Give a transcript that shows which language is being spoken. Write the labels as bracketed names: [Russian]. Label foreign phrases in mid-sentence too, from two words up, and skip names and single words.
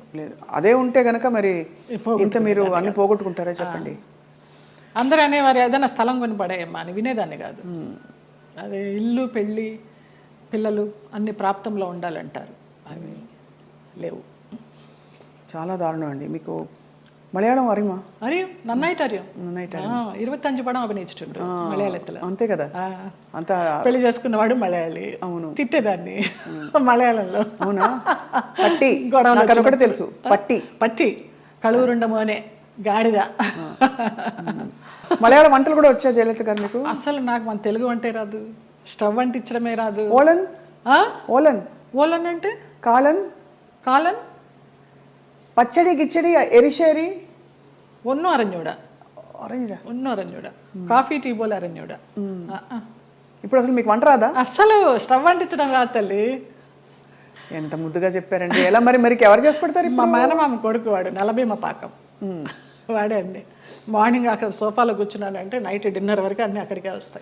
[Telugu] అదే ఉంటే కనుక మరి ఇంత మీరు అన్ని పోగొట్టుకుంటారా చెప్పండి? అందరూ అనేవారు ఏదైనా స్థలం కొని పడేయమ్మా అని, వినేదాన్ని కాదు. అదే ఇల్లు, పెళ్ళి, పిల్లలు అన్ని ప్రాప్తంలో ఉండాలంటారు, అవి లేవు. చాలా దారుణం అండి. మీకు [Malayalam] മലയാളം അറിയുമോ? അറിയും, നന്നായിട്ട് അറിയും. നന്നായിട്ട് 25 പടം അഭിനയിച്ചിട്ടുണ്ട് മലയാളത്തില്. [Telugu] అంతే కదా అంత పెళ్లి చేసుకున్నవాడు మలయాళి. అవును, తిట్టేదాన్ని మలయాళంలో. అవునా? పట్టి గొడవలు నాకు అదొకటి తెలుసు. పట్టి పట్టి కళూరుండ మోనే గాడిద. మలయాళ వంటలు కూడా వచ్చా జయలలిత గారు మీకు? అసలు నాకు మన తెలుగు అంటే రాదు, స్టవ్ అంటించడమే రాదు. ఓలన్ ఓలన్ ఓలన్ అంటే కాలన్ కాలన్ [Malayalam] പച്ചടി കിച്ചടി എരിശ്ശേരി ഒന്നും അറിഞ്ഞൂടാ. അറിഞ്ഞൂടാ? ഒന്നും അറിഞ്ഞൂടാ. കാഫി ടീ പോലെ അറിഞ്ഞൂടാ. [Telugu] ఇప్పుడు అసలు మీకు వంట రాదా? అసలు స్టవ్ అంటించడం రాదు తల్లి. ఎంత ముద్దుగా చెప్పారండి. ఎలా మరి మరి ఎవరు చేసి పెడతారు? మా మేనమామ కొడుకు వాడు, నలభీమ పాకం వాడే అండి. మార్నింగ్ అక్కడ సోఫాలో కూర్చున్నానంటే నైట్ డిన్నర్ వరకు అన్నీ అక్కడికే వస్తాయి.